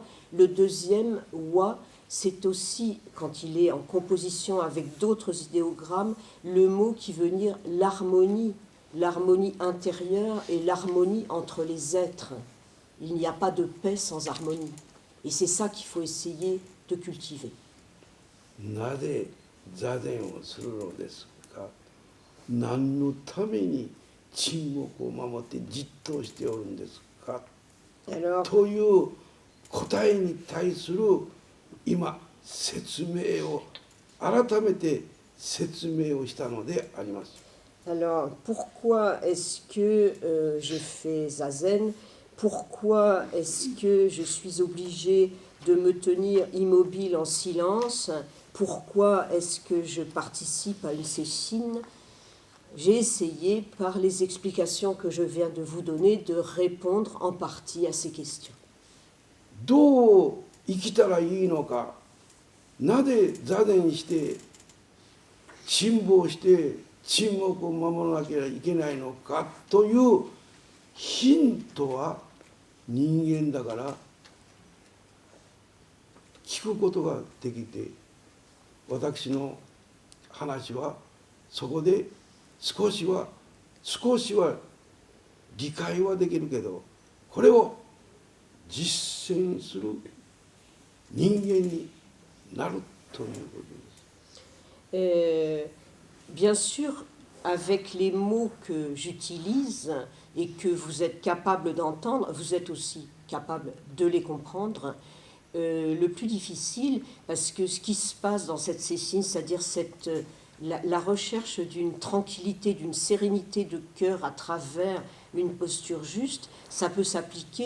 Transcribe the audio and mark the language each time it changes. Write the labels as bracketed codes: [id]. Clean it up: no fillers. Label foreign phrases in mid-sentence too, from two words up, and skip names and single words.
[fr] Le deuxième, wa, c'est aussi, quand il est en composition avec d'autres idéogrammes, le mot qui veut dire l'harmonie intérieure et l'harmonie entre les êtres. Il n'y a pas de paix sans harmonie. Et c'est ça qu'il faut essayer de cultiver. [ja] なぜ座禅をするのですか。何のために沈黙を守ってじっとしておるんですか。という答えに対する今説明を改めて説明をしたのであります。 [fr] Alors, pourquoi est-ce que je fais zazen? pourquoi est-ce que je suis obligée de me tenir immobile en silence? Pourquoi est-ce que je participe à une sessine? J'ai essayé, par les explications que je viens de vous donner, de répondre en partie à ces questions. [ja] どう生きたらいいのか、なぜ座禅して辛抱して沈黙を守らなきゃいけないのかというヒントは人間だから聞くことができて、私の話はそこで少しは理解はできるけど、これを実践する人間になるということです。 [fr] Bien sûr, avec les mots que j'utilise et que vous êtes capable d'entendre, vous êtes aussi capable de les comprendre. Le plus difficile, parce que ce qui se passe dans cette sessine, c'est-à-dire la recherche d'une tranquillité, d'une sérénité de cœur à travers une posture juste, ça peut s'appliquer.